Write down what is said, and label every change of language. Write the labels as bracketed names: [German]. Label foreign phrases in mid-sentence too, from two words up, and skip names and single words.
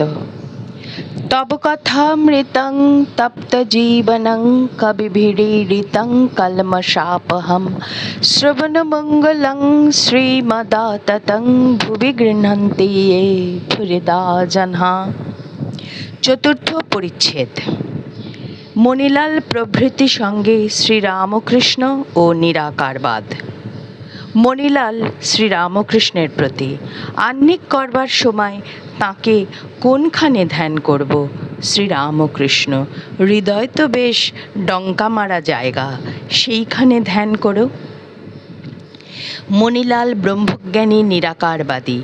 [Sanskrit] तब कथामृतं तप्तजीवनं कविभिरीडितं कल्मषापहं श्रवणमङ्गलं श्रीमदाततं भुवि गृह्णन्ति ये भूरिदा जनाः। [Hindi] चतुर्थ परिच्छेद। मणिलाल प्रभृति संगे श्रीरामकृष्ण और निराकारवाद। [Bangla] মণিলাল শ্রীরামকৃষ্ণের প্রতি আহ্নিক করবার সময় তাকে কোনখানে ধ্যান করব? শ্রীরামকৃষ্ণ। হৃদয় তো বেশ ডঙ্কা মারা জায়গা, সেইখানে ধ্যান করো। মণিলাল ব্রহ্মজ্ঞানী নিরাকারবাদী।